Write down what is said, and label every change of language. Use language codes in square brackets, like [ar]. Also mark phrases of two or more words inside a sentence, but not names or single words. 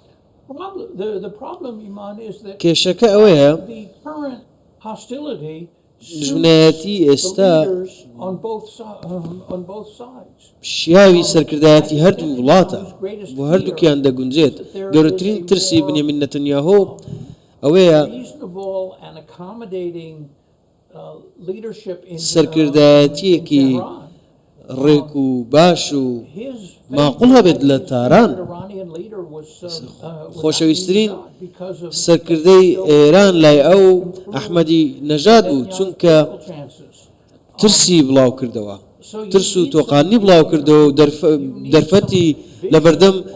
[ckb] کێشەکە ئەوەیە دژمنایەتی ئێستا [en] on both sides. [ckb] شیاوی سەرکردایەتی هەردوو وڵاتە بۆ هەردووکیان دەگونجێت گەورەترین ترسی بنیامین نەتەنیاهۆ ئەوەیە [en] Reasonable and accommodating leadership in [ckb] سەرکردایەتیەکی ڕێک و باش و معقوڵ هەبێت لە تاران خۆشەویستترین سەرکردەی ئێران لای ئەو ئەحمەدی نەژاد بوو چونکە ترسی بڵاو کردەوە ترس و تۆقانی بڵاو کردەوە و دەرفەتی لە بەردەم